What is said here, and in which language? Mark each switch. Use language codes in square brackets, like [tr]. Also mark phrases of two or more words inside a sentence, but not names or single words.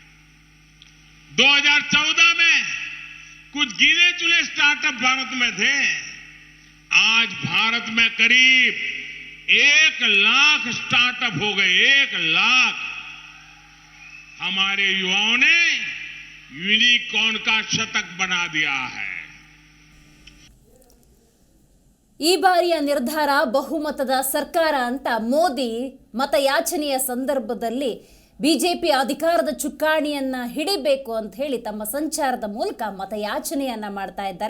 [hi] 2014 में कुछ गिने चुने स्टार्टअप भारत में थे। आज भारत में करीब 1 लाख स्टार्टअप हो गए। 1 लाख। हमारे युवाओं ने यूनिकॉर्न का शतक बना दिया है। [kn] ಈ ಬಾರಿಯ ನಿರ್ಧಾರ ಬಹುಮತದ ಸರ್ಕಾರ ಅಂತ ಮೋದಿ ಮತಯಾಚನೆಯ ಸಂದರ್ಭದಲ್ಲಿ ಬಿಜೆಪಿ ಅಧಿಕಾರದ ಚುಕ್ಕಾಣಿಯನ್ನ ಹಿಡಿಬೇಕು ಅಂತ ಹೇಳಿ ತಮ್ಮ ಸಂಚಾರದ ಮೂಲಕ ಮತಯಾಚನೆಯನ್ನ ಮಾಡ್ತಾ ಇದ್ದಾರೆ.